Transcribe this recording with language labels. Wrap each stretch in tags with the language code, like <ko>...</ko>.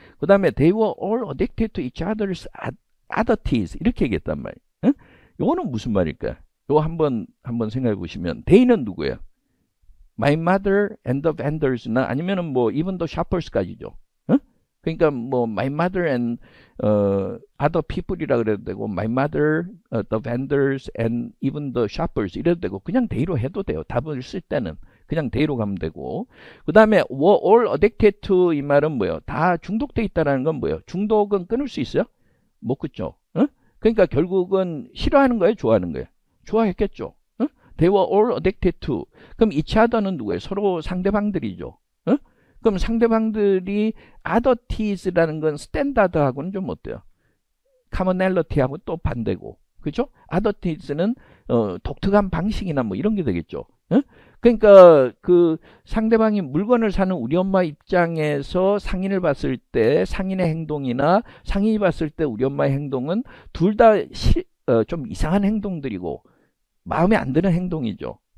<ko>그 다음에</ko> <en>they were all addicted to each other's oddities</en> <ko>이렇게 얘기했단 말이에요. 요거는 무슨 말일까? 요거 한번 생각해 보시면 they는 누구예요?</ko> <en>My mother and the vendors나</en> <ko>아니면은 뭐</ko> <en>even the shoppers까지죠. 그러니까 뭐 my mother and other people이라 그래도 되고 my mother, the vendors and even the shoppers 이래도 되고 그냥 they로 해도 돼요.</en> <ko>답을 쓸 때는 그냥 they로 가면 되고 그 다음에</ko> <en>were all addicted to</en> <ko>이 말은 뭐예요? 다 중독돼 있다라는 건 뭐예요? 중독은 끊을 수 있어요? 못 끊죠. 그러니까 결국은 싫어하는 거예요? 좋아하는 거예요? 좋아했겠죠.</ko> <en>They were all addicted to 그럼 each other는</en> <ko>누구예요? 서로 상대방들이죠. 그럼 상대방들이 oddities,라는 건 스탠다드하고는 좀 어때요? commonality하고 또 반대고, 그죠? oddities,는 독특한 방식이나 뭐 이런 게 되겠죠. 그러니까 그 상대방이 물건을 사는 우리 엄마 입장에서 상인을 봤을 때 상인의 행동이나 상인이 봤을 때 우리 엄마의 행동은 둘 다 좀 이상한 행동들이고 마음에 안 드는 행동이죠.</ko>